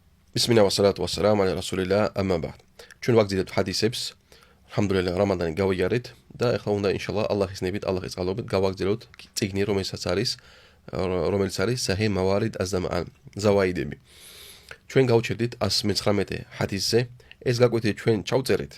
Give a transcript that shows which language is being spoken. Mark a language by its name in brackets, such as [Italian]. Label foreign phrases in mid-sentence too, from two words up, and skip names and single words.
[Arabic] بسم الله والصلاة والسلام على رسول الله أما بعد. [Georgian] ჩვენ ვაგზავნებთ ჰადისებს, ალჰამდულილlah რამადანი გავიარეთ და ახლა უნდა ინშალლა ალლაჰის ნებით, ალლაჰის წყალობით გავაგზავნოთ წიგნი, რომელიც არის საჰი მავარიდ az-zam'an, ზავაიდები. ჩვენ გავჩერდით 119 ჰადისზე. ეს გაკვეთილი ჩვენ ჩავწერეთ.